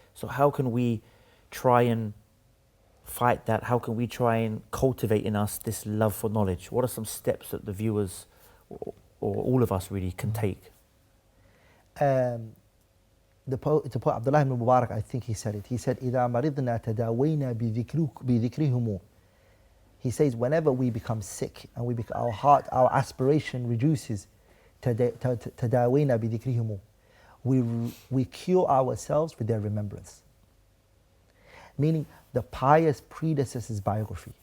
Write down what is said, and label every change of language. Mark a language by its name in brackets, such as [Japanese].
[English] So how can we try and fight that? How can we try and cultivate in us this love for knowledge? What are some steps that the viewers or all of us really can take? The poet Abdullah ibn Mubarak, I think he said it. He said, [Arabic] إِذَا مَرِضْنَا تَدَاوَيْنَا بِذِكْرِهُمُ. [English] He says, whenever we become sick and our heart, our aspiration reduces, [Arabic] تَدَاوَيْنَا بِذِكْرِهُمُ. [English] We cure ourselves with their remembrance. Meaning the pious predecessors' biography.